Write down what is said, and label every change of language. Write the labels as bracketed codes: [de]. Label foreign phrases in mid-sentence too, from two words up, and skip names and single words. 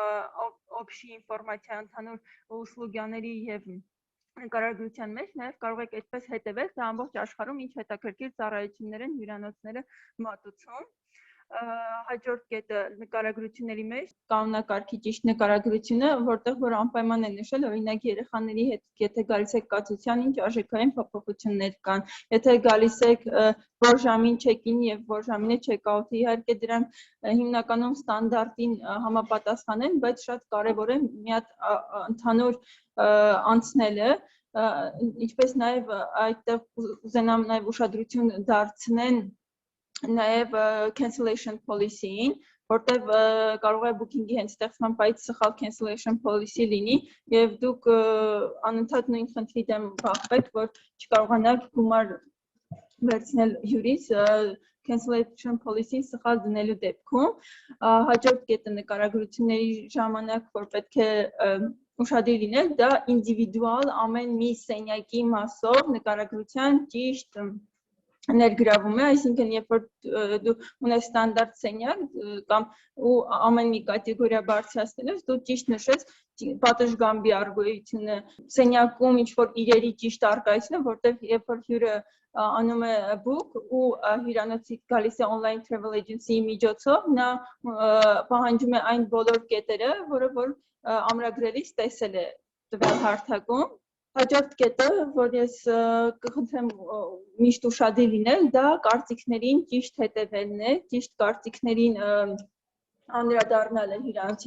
[ru] общая информация [hy] ընդհանուր услугաների եւ նկարագրության մեջ նաև կարող եք այդպես հետևել, թե ամբողջ աշխարհում ինչ հետաքրքիր ծառայություններ են հյուրանոցները մատուցում։ հաջորդ կետը նկարագրությունների մեջ կանոնակարգի ճիշտ նկարագրությունը, որտեղ որ անպայման է նշել, օրինակ երեխաների հետ եթե գալիս եք կացության, ինչ արժեքային փոփոխություններ կան, եթե գալիս եք որ ժամին check-in եւ որ ժամին է check-out, իհարկե դրանք հիմնականում ստանդարտին համապատասխան են, բայց շատ կարեւոր է մի հատ ընդհանուր անցնելը, ինչպես նաեւ այդտեղ ուզենամ նաեւ ուշադրություն դարձնեն նաև [en] cancellation policy- [hy] ին, որտեղ կարող է booking-ի հենց ստեղծման պայից սխալ [en] cancellation policy [hy] լինի եւ դուք անընդհատ նույն խնդրի դեմ բախվեք, որ չկարողանաք գումար վերցնել հյուրից [en] cancellation policy- [hy] ին սխալ դնելու դեպքում, հաջորդ կետը նկարագրությունների ժամանակ, որ պետք է ուշադիր լինել, դա ինդիվիդուալ ամեն մի սենյակի մասով նկարագրության ճիշտ ներգրավում է, այսինքն երբ որ դու ունես ստանդարտ սենյակ կամ ու ամեն մի կատեգորիա բարձրացնելով դու ճիշտ նշես պատշգամբի արգոյությունը սենյակում ինչ որ իրերի ճիշտ արկայությունը, որտեղ երբ որ հյուրը անում է book ու հյուրանոցի գալիս է [en] online travel agency- [hy] ի միջոցով, նա պահանջում է այն բոլոր կետերը, որը որ ամրագրելիս տեսել է տվյալ հարթակում Հաջորդ կետը, որ ես կխնդրեմ միշտ ուշադիր լինել, դա կարծիքներին ճիշտ հետևելն է, ճիշտ կարծիքներին անդրադառնալը հյուրանոցի